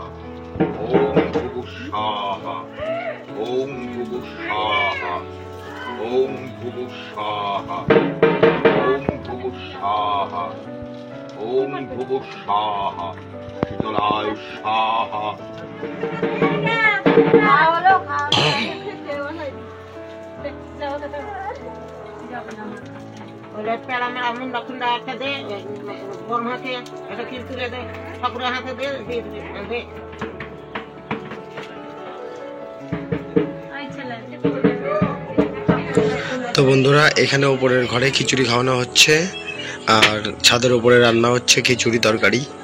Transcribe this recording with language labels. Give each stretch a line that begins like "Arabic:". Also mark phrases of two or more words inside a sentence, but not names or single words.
Sanskrit: ওম ভূভুঃস্বাহা ওম ভূভুঃস্বাহা ওম ভূভুঃস্বাহা ওম ভূভুঃস্বাহা ওম ভূভুঃস্বাহা শীতলায় স্বাহা
Bangla: একটা দে বড় হাতে এটা কিন্তু দে ঠাকুরের হাতে দে দে তো বন্ধুরা এখানে উপরের ঘরে খিচুড়ি খাওয়ানো হচ্ছে আর ছাদের উপরে রান্না হচ্ছে খিচুড়ি তরকারি।